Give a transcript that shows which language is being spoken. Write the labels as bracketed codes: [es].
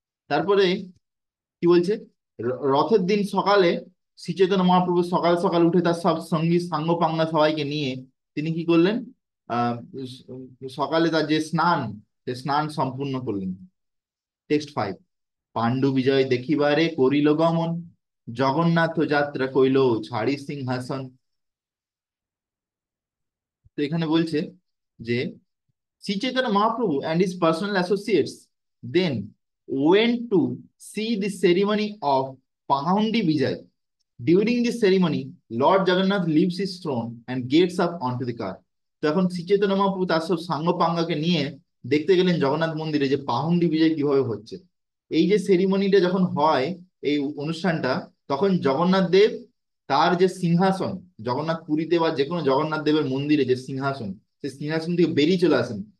[bn] তারপরে কি বলছে, রথের দিন সকালে শ্রী চৈতন্য মহাপ্রভু সকাল সকাল উঠে তার সব সঙ্গী সাঙ্গ পাঙ্গা সবাইকে নিয়ে তিনি কি করলেন, আহ সকালে তার যে স্নান, সে স্নান সম্পূর্ণ করলেন। টেক্সট 5, পাণ্ডু বিজয় দেখিবারে করিল গমন, জগন্নাথ যাত্রা কইল ছাড়ি সিংহাসন। তো এখানে বলছে যে [en] Shri Chaitanya Mahaprabhu and his personal associates then went to see the ceremony of Pahundi Vijay. During this ceremony, Lord Jagannath leaves his throne and gets up onto the car. [bn] তো এখন শ্রী চৈতন্য মহাপ্রভু তার সব সাঙ্গ পাঙ্গাকে নিয়ে দেখতে গেলেন জগন্নাথ মন্দিরে যে পাহুন্ডি বিজয় কিভাবে হচ্ছে। এই যে সেরিমনিটা যখন হয়, এই অনুষ্ঠানটা, তখন জগন্নাথ দেব তার যে সিংহাসন, জগন্নাথ পুরীতে বা যে কোনো জগন্নাথ দেবের মন্দিরে যে সিংহাসন, সেই সিংহাসন থেকে বেরিয়ে চলে আসেন।